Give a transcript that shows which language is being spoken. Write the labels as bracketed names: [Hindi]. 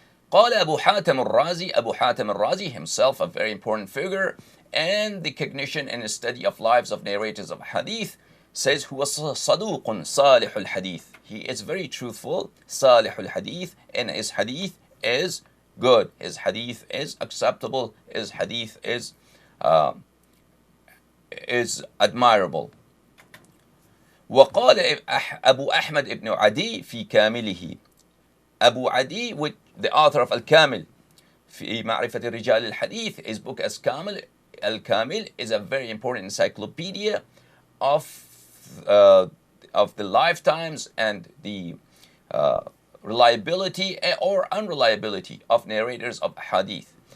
[Arabic] قال أبو حاتم الرازي, [English] Abu Hatim al-Razi, himself a very important figure and the cognition and study of lives of narrators of hadith, says [Arabic] هو صدوق صالح الحديث. [English] He is very truthful, [Arabic] صالح الحديث, [English] and his hadith is good, his hadith is acceptable, his hadith is admirable. [Arabic] وقال أبو أحمد ibn Adi في كامله. [English] Abu Adi, with the author of Al-Kamil [Arabic] في معرفة رجال الحديث, [English] his book as Kamil, Al-Kamil is a very important encyclopedia of the lifetimes and the reliability or unreliability of narrators of hadith.